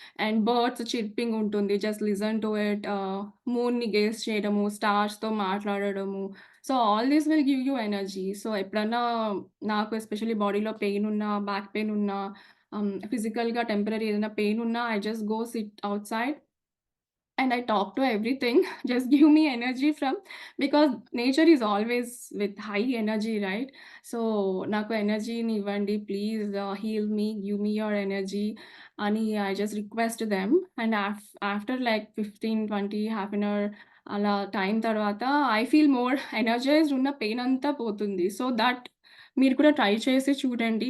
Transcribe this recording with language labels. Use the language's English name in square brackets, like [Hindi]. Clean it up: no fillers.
[Telugu] And birds చిర్పింగ్ ఉంటుంది. [English] Just listen to it. [Telugu] మూన్‌ని gauge చేయడము, స్టార్స్‌తో మాట్లాడడము. [English] So, all this will give you energy. [Telugu] So, ఎప్పుడన్నా నాకు ఎస్పెషల్లీ బాడీలో పెయిన్ ఉన్నా, బ్యాక్ పెయిన్ ఉన్నా, ఫిజికల్‌గా టెంపరరీ ఏదైనా పెయిన్ ఉన్నా, [English] I just go sit outside and I talk to everything. Just give me energy from, because nature is always with high energy, right? [Telugu] So, నాకు ఎనర్జీని ఇవ్వండి please, [English] heal me, give me your energy [Telugu] అని [English] I just request them. And after like 15-20 half an hour [Telugu] అలా time తర్వాత [English] I feel more energized. [Telugu] ఉన్న pain అంతా పోతుంది. So, that మీరు కూడా ట్రై చేసి చూడండి.